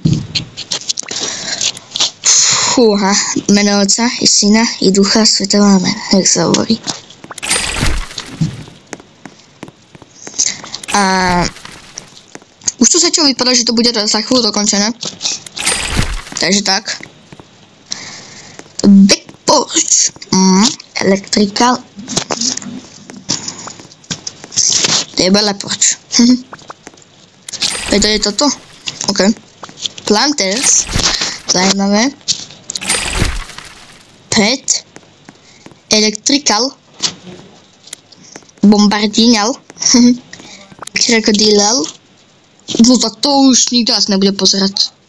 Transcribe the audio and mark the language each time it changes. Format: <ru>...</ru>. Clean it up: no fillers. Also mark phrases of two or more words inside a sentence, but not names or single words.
<sk>Fúha, meno Otca i Syna i Ducha Svätého, amen, jak sa hovorí. A už tu sa čo vypadá, že to bude za chvíľu dokončené. Takže tak.</sk> <en>Big porch. Electrical. Table porch.</en> <sk>To je toto? OK.</sk> <en>Planters. Zajímavé. Pet. Electrical. Bombardinal. Krokodilal.</en> <sk>No tak to už nikto nás nebude pozerať.</sk>